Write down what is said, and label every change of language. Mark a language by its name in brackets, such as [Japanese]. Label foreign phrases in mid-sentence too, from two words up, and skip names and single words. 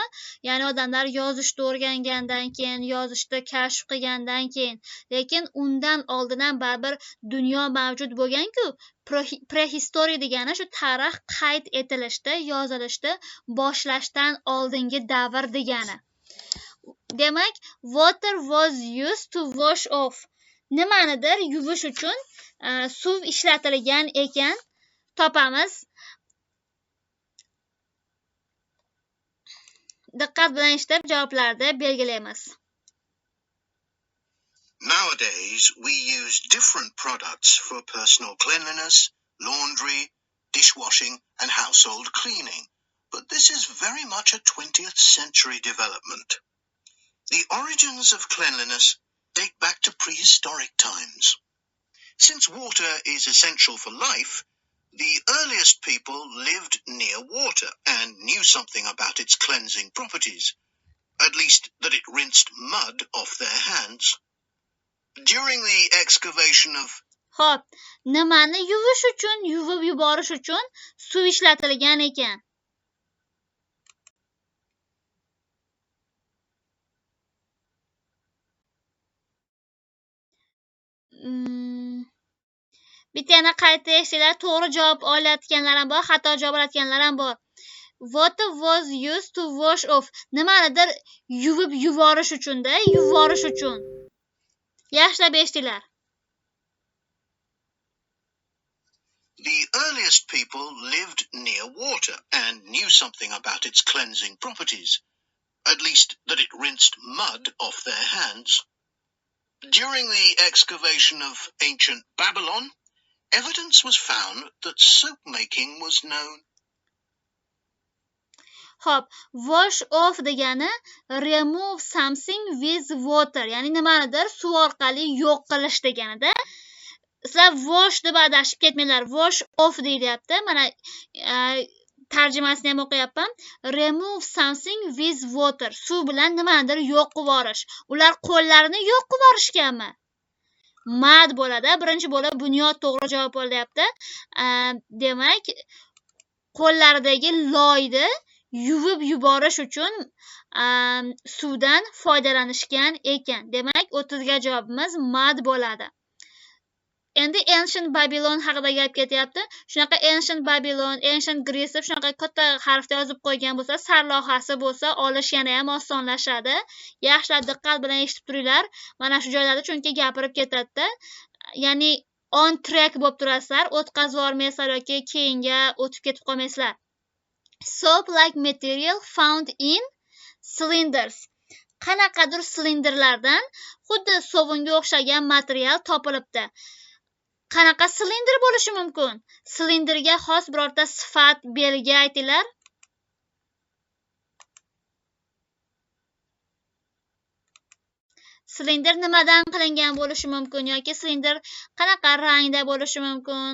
[Uzbek] Ya'ni odamlar yozishni o'rgangandan keyin, yozishni kashf qilgandan keyin, lekin undan oldin ham baribir dunyo mavjud bo'lgan-ku. Prehistoric degani shu tarix qayd etilishda, yozilishni boshlashdan oldingi davr degani. Demak, [English] water was used to wash off. [Uzbek] Nimanidir yuvish uchun suv ishlatilgan ekan. Topamiz. Diqqat bilan eshitib javoblarni belgilaymiz. [English] Nowadays, we use different products for personal cleanliness, laundry, dishwashing, and household cleaning. But this is very much a 20th century development. The origins of cleanliness date back to prehistoric times. Since water is essential for life, the earliest people lived near water and knew something about its cleansing properties, at least that it rinsed mud off their hands. During the excavation of [Uzbek] Xo'p, nimani yuvish uchun, yuvib yuborish uchun suv ishlatilgan ekan? Bitta yana qayta eshitinglar, to'g'ri javob olayotganlar ham bor, xato javob olayotganlar ham bor. [English] Water was used to wash off. [Uzbek] Nimanidir yuvib yuborish uchun-da, yuborish uchun. Yaxshilab eshitinglar. [English] The earliest people lived near water and knew something about its cleansing properties, at least that it rinsed mud off their hands. During the excavation of ancient Babylon, evidence was found that soap making was known. Xo'p, wash off degani remove something with water, [Uzbek] ya'ni nimanidir suv orqali yo'q qilish deganida. Sizlar wash deb adashib ketmanglar. [English] Wash off [Uzbek] deyilyapti. Mana tarjimasini ham o'qiyapman. [English] Remove something with water. [Uzbek] Suv bilan nimanidir yo'q qilib yuborish. Ular qo'llarini yo'q qilib yuborishganmi? Mad bo'ladi. Birinchi bo'lib Bunyod to'g'ri javob olyapti. Demak, qo'llaridagi loyni yuvib yuborish uchun suvdan foydalanishgan ekan. Demak, 30 ga javobimiz mad bo'ladi. Endi Ancient Babylon haqida gap ketyapti. Shunaqa Ancient Babylon, Ancient Greece deb shunaqa katta harfda yozib qo'ygan bo'lsa, sarlavhasi bo'lsa, olish yana ham osonlashadi. Yaxshilab diqqat bilan eshitib turinglar. Mana shu joylarda chunki gapirib ketadi-da. Ya'ni [English] on track [Uzbek] bo'lib turasizlar, o'tkazib yubormaysizlar yoki keyinga o'tib ketib qolmaysizlar. [English] Soap like material found in cylinders. [Uzbek] Qanaqadir silinderlardan xuddi sovunga o'xshagan material topilibdi. Qanaqa silindr bo'lishi mumkin? Silindrga xos birorta sifat, belgi aytinglar. Silindr nimadan qilingan bo'lishi mumkin yoki silindr qanaqa rangda bo'lishi mumkin?